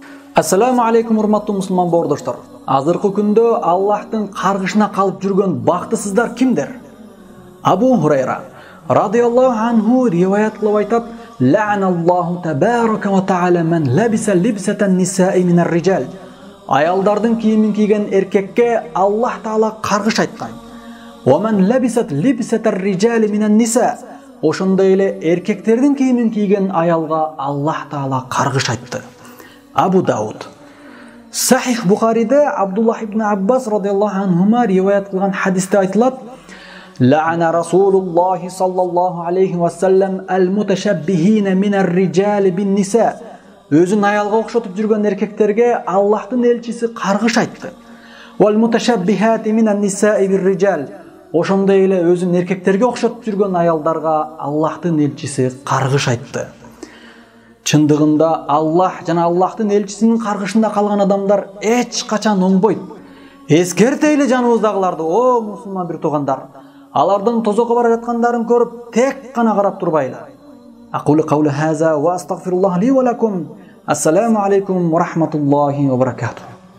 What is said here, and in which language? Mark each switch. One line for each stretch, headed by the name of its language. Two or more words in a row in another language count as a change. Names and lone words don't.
Arabic: السلام عليكم
Kyrgyz: урматтуу мусулман боордоштор. Азыркы күндө Аллахтын каргышына калып жүргөн бактысыздар кимдер? Абу Хурайра
Arabic: رضي الله عنه
Kyrgyz: риваят кылып айтат:
Arabic: "لعن الله تبارك وتعالى من لبس لبسة النساء من الرجال."
Kyrgyz: Аялдардын кийимин кийген эркекке Аллах Таала каргыш айткан.
Arabic: "ومن لبست لبسة الرجال من النساء."
Kyrgyz: Ошондой эле эркектердин кийимин кийген аялга Аллах Таала каргыш айтты. Абу Дауд. Сахих Бухариде Абдуллах ибн Аббас
Arabic: رضي الله عنهما
Kyrgyz: риваят кылган хадисте айтылат:
Arabic: "لعن رسول الله صلى الله عليه وسلم المتشبهين من الرجال بالنساء."
Kyrgyz: Өзүн аялга окшотуп жүргөн эркектерге Аллахтын элчиси каргыш айтты.
Arabic: "والمتشبهات من النساء بالرجال."
Kyrgyz: Ошондой эле өзүн эркектерге окшотуп жүргөн аялдарга Аллахтын элчиси каргыш айтты. Чындыгында Аллах жана Аллахтын элчисинин каргышында калган адамдар эч качан оңбойт. Эскертейле жаныбыздагыларды, о мусулман бир туугандар. Алардын тозокко бара жаткандарын көрүп, тек гана карап турбайлы.
Arabic: أقول قولي هذا وأستغفر الله لي ولكم. السلام عليكم ورحمة الله وبركاته.